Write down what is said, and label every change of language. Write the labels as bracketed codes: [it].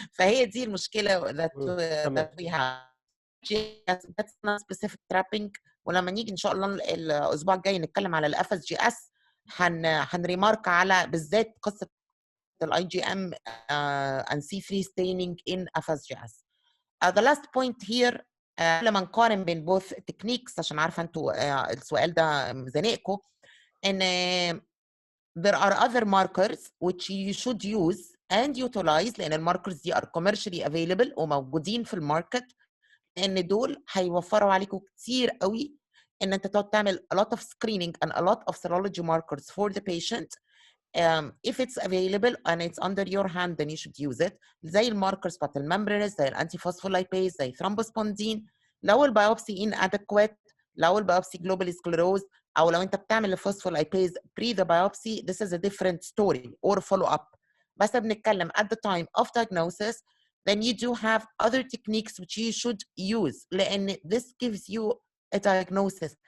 [ar] فهي دي المشكله [en] that we have. that's not specific trapping. [ar] ولما نيجي ان شاء الله الاسبوع الجاي نتكلم على الاف اس جي اس، هنريمارك على بالذات قصه الاي جي ام [en] and C3 staining in FSGS. The last point here [ar] لما نقارن بين [en] both techniques، [ar] عشان عارفه انتوا السؤال ده زنقكم، ان [en] there are other markers which you should use and utilize، [ar] لان الماركرز دي [en] are commercially available [ar] وموجودين في الماركت، لان دول هيوفروا عليكم كتير قوي ان انت تقعد تعمل [en] a lot of screening and a lot of serology markers for the patient. If it's available and it's under your hand then you should use it. [ar] زي الماركرز بتاعت الممبرينز، زي الانتي فوسفولايبيز، زي ثرومبوسبوندين. [en] لو البيوبسي inadequate، لو البيوبسي globally sclerosed، [ar] او لو انت بتعمل الفوسفولايبيز [en] pre the biopsy، this is a different story or follow up. [ar] بس بنتكلم [en] at the time of diagnosis then you do have other techniques which you should use، لأن this gives you a diagnosis.